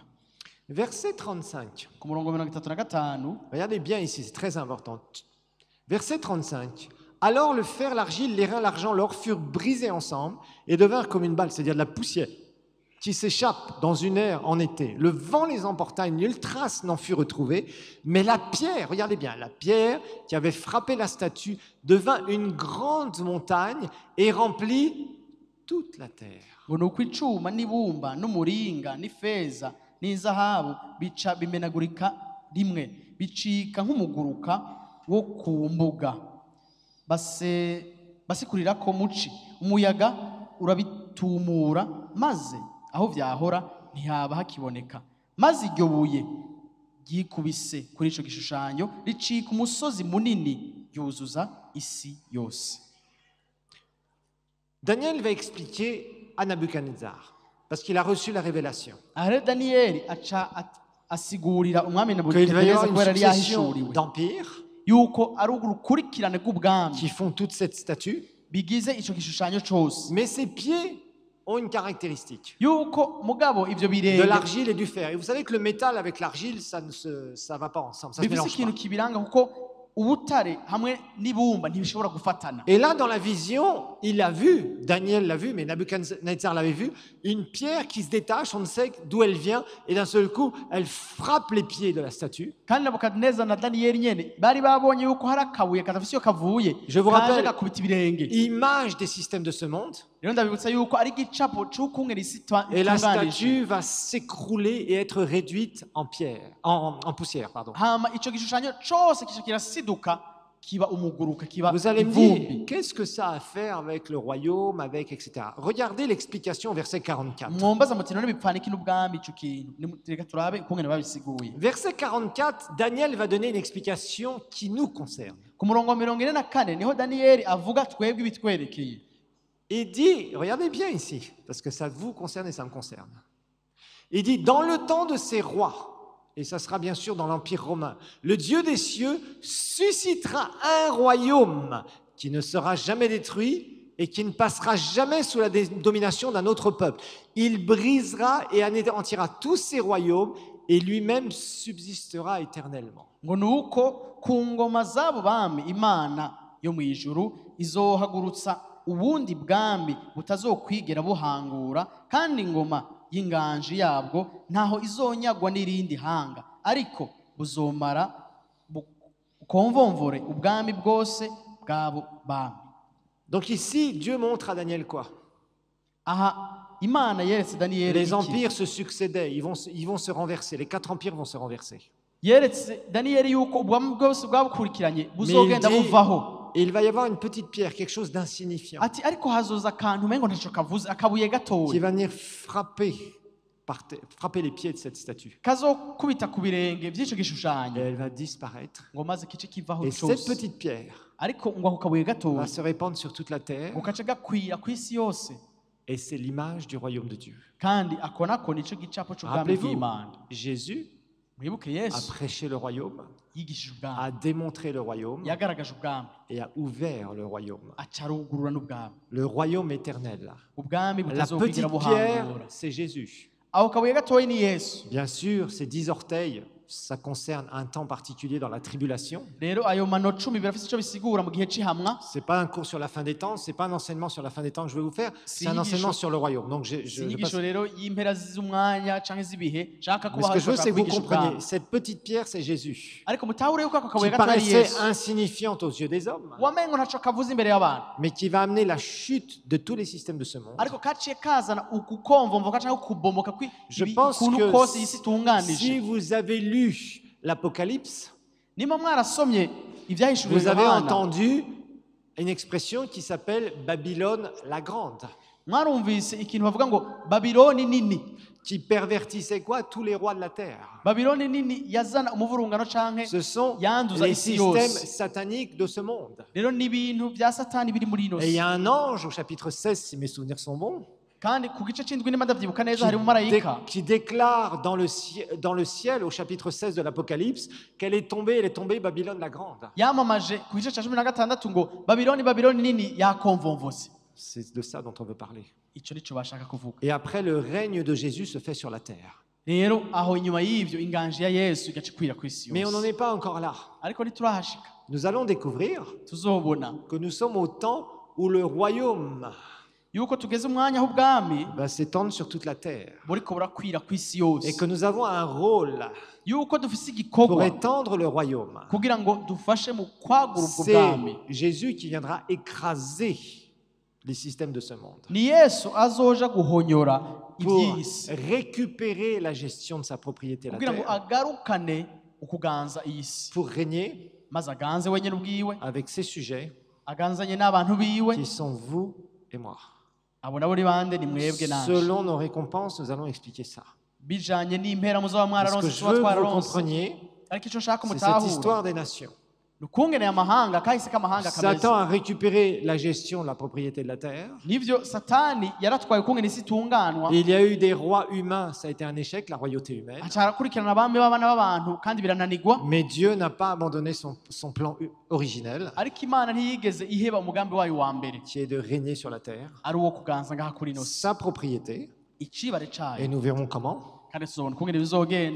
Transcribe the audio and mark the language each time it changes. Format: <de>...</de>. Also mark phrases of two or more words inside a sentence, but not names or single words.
<fr>Verset 35.</fr> <rn>Ku murongo 35</rn> <fr>Regardez bien ici, c'est très important. Verset 35. Alors le fer, l'argile, l'airain, l'argent, l'or furent brisés ensemble et devinrent comme une balle, c'est-à-dire de la poussière qui s'échappe dans une aire en été. Le vent les emporta et nulle trace n'en fut retrouvée. Mais la pierre, regardez bien, la pierre qui avait frappé la statue devint une grande montagne et remplit toute la terre.</fr> <rn>ngo nuko icuma n'ibumba n'umuringa n'ifeza n'izahabu bica bimenagurika rimwe bicika nk'umuguruka wo ku mbuga basikurira ko muci umuyaga urabitumura maze aho vyahora ntihaba hakiboneka maze iryo buye ryikubise kuri ico gishushanyo ricika umusozi munini yuzuza isi yose.</rn> <fr>Daniel va expliquer à Nabuchodonosor, parce qu'il a reçu la révélation,</fr> <rn>Aha Daniyeli aca asigurira umwami</rn> <fr>qu'il va y avoir</fr> <rn>Nebukadineza kubera</rn> <fr>une</fr> <rn>yari</rn> <fr>succession</fr> <rn>yahishuriwe</rn> <fr>d'empires</fr> <rn>yuko ari urukurikirane rw'ubwami</rn> <fr>qui font toute cette statue,</fr> <rn>bigize ico gishushanyo cose,</rn> <fr>mais ses pieds ont une caractéristique,</fr> <rn>yuko mugabo ivyo</rn> <fr>de</fr> <rn>birenge</rn> <fr>l'argile et du fer. Et vous savez que le métal avec l'argile, ça va pas ensemble, ça se</fr> <rn>bifise</rn> <fr>mélange</fr> <rn>ikintu</rn> <fr>pas.</fr> <rn>kibiranga kuko ubutare hamwe n'ibumba ntibishobora gufatana.</rn> <fr>Et là, dans la vision, il a vu, Daniel l'a vu, mais Nabuchodonosor l'avait vu, une pierre qui se détache, on ne sait d'où elle vient, et d'un seul coup, elle frappe les pieds de la statue.</fr> <rn>Kandi Nebukadineza na Daniyeli nyene bari babonye yuko hari akabuye kadafise iyo kavuye</rn> <fr>Je vous</fr> <rn>kaje</rn> <fr>rappelle,</fr> <rn>gakubita ibirenge.</rn> <fr>image des systèmes de ce monde,</fr> <rn>Rero ndabibutsa yuko ari igicapo c'ukungene isi</rn> <fr>et la</fr> <rn>itunganije.</rn> <fr>statue va s'écrouler et être réduite en pierre, en poussière, pardon.</fr> <rn>Hama ico gishushanyo cose kica kirasiduka kiba umuguruka kiba</rn> <fr>Vous allez me dire,</fr> <rn>ivumbi.</rn> <fr>qu'est-ce que ça a à faire avec le royaume, avec etc. Regardez l'explication au verset 44.</fr> <rn>Mwombaza muti none bipfana iki n'ubwami ico kintu reka turabe ukungene babisiguye.</rn> <fr>Verset 44, Daniel va donner une explication qui nous concerne.</fr> <rn>Ku murongo wa 44 niho Daniyeli avuga twebwe ibitwerekeye.</rn> <fr>Il dit, regardez bien ici, parce que ça vous concerne et ça me concerne. Il dit, dans le temps de ces rois, et ça sera bien sûr dans l'Empire romain, le Dieu des cieux suscitera un royaume qui ne sera jamais détruit et qui ne passera jamais sous la domination d'un autre peuple. Il brisera et anéantira tous ces royaumes et lui-même subsistera éternellement.</fr> <rn>Ngo nuko ku ngoma z'abo bami Imana yo mu ijuru izohagurutsa ubundi bwami butazokwigera buhangura kandi ingoma y'inganji yabwo ntaho izonyagwa n'irindi hanga ariko buzomara bukomvomvore ubwami bwose bwabo bami.</rn> <fr>Donc ici, Dieu montre à Daniel quoi?</fr> <rn>Aha Imana yeretse Daniyeli</rn> <fr>Les</fr> <rn>iki?</rn> <fr>empires se succédaient, ils vont se renverser, les 4 empires vont se renverser.</fr> <rn>Yeretse Daniyeli yuko ubwami bwose bwabukurikiranye</rn> <fr>Mais</fr> <rn>buzogenda buvaho.</rn> <fr>il va y avoir une petite pierre, quelque chose d'insignifiant,</fr> <rn>Ati ariko hazoza akantu umengo ntaco kavuze akabuye</rn> <fr>qui</fr> <rn>gatoya</rn> <fr>va venir frapper les pieds de cette statue.</fr> <rn>kazokubita ku birenge by'ico</rn> <fr>Et</fr> <rn>gishushanyo</rn> <fr>elle va disparaître.</fr> <rn>ngo maze kice kivaho</rn> <fr>Et cette</fr> <rn>cose</rn> <fr>petite pierre</fr> <rn>ariko ngo ako kabuye gatoya</rn> <fr>va se répandre sur toute la terre.</fr> <rn>ngo kace gakwira ku isi yose</rn> <fr>Et c'est l'image du royaume de Dieu.</fr> <rn>kandi ako nako nico gicapo c'ubwami</rn> <fr>Rappelez-vous,</fr> <rn>bw'Imana.</rn> <fr>Jésus</fr> <rn>Mwibuke</rn> <fr>a</fr> <rn>Yesu</rn> <fr>prêché le royaume,</fr> <rn>yigishije</rn> <fr>a</fr> <rn>ubwami</rn> <fr>démontré le royaume</fr> <rn>yagaragaje ubwami</rn> <fr>et a ouvert le royaume.</fr> <rn>aca arugurura n'ubwami</rn> <fr>Le royaume éternel.</fr> <rn>ubwami</rn> <fr>La petite</fr> <rn>butazokwigira</rn> <fr>pierre,</fr> <rn>buhangura.</rn> <fr>c'est Jésus.</fr> <rn>Ako kabuye gatoya ni Yesu.</rn> <fr>Bien sûr, ces 10 orteils, ça concerne un temps particulier dans la tribulation.</fr> <rn>Rero ayo mano 10 birafise ico bisigura mu gihe c'ihamwa.</rn> <fr>C'est pas un cours sur la fin des temps, c'est pas un enseignement sur la fin des temps que je vais vous faire, c'est un</fr> <rn>Sinyigisho-</rn> <fr>enseignement sur le royaume. Donc</fr> <rn>Sinyigisho rero y'impera z'umwanya canke z'ibihe shaka</rn> <fr>mais</fr> <rn>kuba</rn> <fr>ce que je veux, c'est que vous</fr> <rn>kwigisha</rn> <fr>compreniez,</fr> <rn>ubwami.</rn> <fr>cette petite pierre, c'est Jésus,</fr> <rn>Ariko mutahure yuko ako</rn> <fr>qui</fr> <rn>kabuye gatoya ari</rn> <fr>paraissait</fr> <rn>Yesu.</rn> <fr>insignifiante aux yeux des hommes,</fr> <rn>Wamengo ntaco kavuze imbere y'abantu.</rn> <fr>mais qui va amener la chute de tous les systèmes de ce monde.</fr> <rn>Ariko kaciye kazana ukukomvomvoka canke ukubomoka</rn> <fr>Je pense</fr> <rn>kuntu kose isi</rn> <fr>que</fr> <rn>itunganije.</rn> <fr>si vous avez lu l'Apocalypse,</fr> <rn>Nimba mwarasomye ivyahishuriwe</rn> <fr>vous avez</fr> <rn>Yohana,</rn> <fr>entendu une expression qui s'appelle Babylone la Grande,</fr> <rn>mwarumvise ikintu bavuga ngo Babiloni nini.</rn> <fr>qui pervertissait quoi? Tous les rois de la terre.</fr> <rn>Babiloni nini yazana umuvurungano canke</rn> <fr>Ce sont</fr> <rn>yanduza</rn> <fr>les</fr> <rn>isi</rn> <fr>systèmes</fr> <rn>yose.</rn> <fr>sataniques de ce monde.</fr> <rn>Rero n'ibintu vya Satani biri muri ino</rn> <fr>Et il y</fr> <rn>si.</rn> <fr>a un ange au chapitre 16, si mes souvenirs sont bons,</fr> <rn>kandi ku gice c'indwi nimba ndavyibuka neza hari umumarayika</rn> <fr>qui déclare dans le ciel, au chapitre 16 de l'Apocalypse, qu'elle est tombée, Babylone la grande.</fr> <rn>yamamaje ku gice ca 16 ngo Babiloni nini yakomvomvose.</rn> <fr>C'est de ça dont on veut parler.</fr> <rn>Ico nico bashaka kuvuga.</rn> <fr>Et après, le règne de Jésus se fait sur la terre.</fr> <rn>Rero aho inyuma y'ivyo inganji ya Yesu igaca ikwira kw'isi</rn> <fr>Mais on n'en</fr> <rn>yose.</rn> <fr>est pas encore là.</fr> <rn>Ariko ntiturahashika.</rn> <fr>Nous allons découvrir</fr> <rn>Tuzobona</rn> <fr>que nous sommes au temps où le royaume</fr> <rn>yuko tugeze umwanya aho ubwami</rn> <fr>va s'étendre sur toute la terre.</fr> <rn>buriko burakwira kw'isi</rn> <fr>Et</fr> <rn>yose.</rn> <fr>que nous avons un rôle</fr> <rn>Yuko dufise</rn> <fr>pour</fr> <rn>igikorwa</rn> <fr>étendre le royaume.</fr> <rn>kugira ngo dufashe mu kwagura ubwo</rn> <fr>C'est</fr> <rn>bwami.</rn> <fr>Jésus qui viendra écraser les systèmes de ce monde</fr> <rn>Ni Yesu azoja guhonyora</rn> <fr>pour</fr> <rn>ivy'isi</rn> <fr>récupérer la gestion de sa propriété, la</fr> <rn>kugira ngo</rn> <fr>terre,</fr> <rn>agarukane ukuganza iyisi</rn> <fr>pour régner</fr> <rn>maze aganze wenyine ubwiwe</rn> <fr>avec ses sujets</fr> <rn>aganzanye n'abantu biwe</rn> <fr>qui sont vous et moi.</fr> <rn>abo nabo ni bande ni mwebwe nanje</rn> <fr>Selon nos récompenses, nous allons expliquer ça.</fr> <rn>bijanye n'impera muzaba</rn> <fr>Ce</fr> <rn>mwararonse</rn> <fr>que je</fr> <rn>tuba</rn> <fr>veux que vous</fr> <rn>twararonse</rn> <fr>compreniez,</fr> <rn>ariko ico nshaka</rn> <fr>c'est cette</fr> <rn>mutahura</rn> <fr>histoire des nations.</fr> <rn>ni ukungene amahanga kahise k'amahanga</rn> <fr>Satan</fr> <rn>kameze</rn> <fr>a récupéré la gestion de la propriété de la terre.</fr> <rn>nivyo satani yaratwaye ukungene isi itunganwa</rn> <fr>Et il y a eu des rois humains, ça a été un échec, la royauté humaine.</fr> <rn>aca arakurikirana abami b'abana b'abantu kandi birananigwa</rn> <fr>Mais Dieu n'a pas abandonné son plan originel,</fr> <rn>ariko imana ntiyigeze iheba umugambi wayo wa mbere</rn> <fr>qui est de régner sur la terre,</fr> <rn>ari uwo kuganza ngaha kuri ino si</rn> <fr>sa propriété,</fr> <rn>icibare</rn> <fr>et</fr> <rn>cayo</rn> <fr>nous verrons comment,</fr> <rn>kandi tuzobona ukungene bizogenda</rn>